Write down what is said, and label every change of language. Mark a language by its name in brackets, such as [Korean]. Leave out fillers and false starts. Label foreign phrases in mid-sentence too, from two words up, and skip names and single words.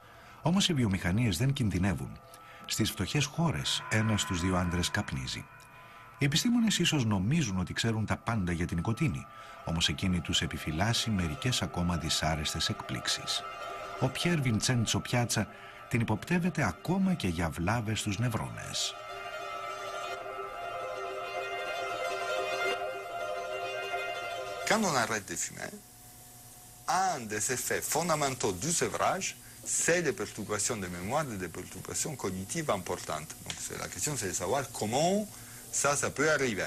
[Greek] Όμως οι βιομηχανίες δεν κινδυνεύουν. Στις φτωχές χώρες, 1 στους 2 άντρες καπνίζει. Οι επιστήμονες ίσως νομίζουν ότι ξέρουν τα πάντα για την νοικοτήνη, όμως εκείνη τους επιφυλάσσει μερικές ακόμα δυσάρεστες εκπλήξεις. Ο Πιέρ Βιντσέντσο Πιάτσα την υποπτεύεται ακόμα και για βλάβες στους νευρώνες. [French] Quand on arrête de fumer, un des effets fondamentaux du sevrage, c'est des perturbations de mémoire, des perturbations cognitives importantes. Donc la question, c'est de savoir comment ça peut arriver.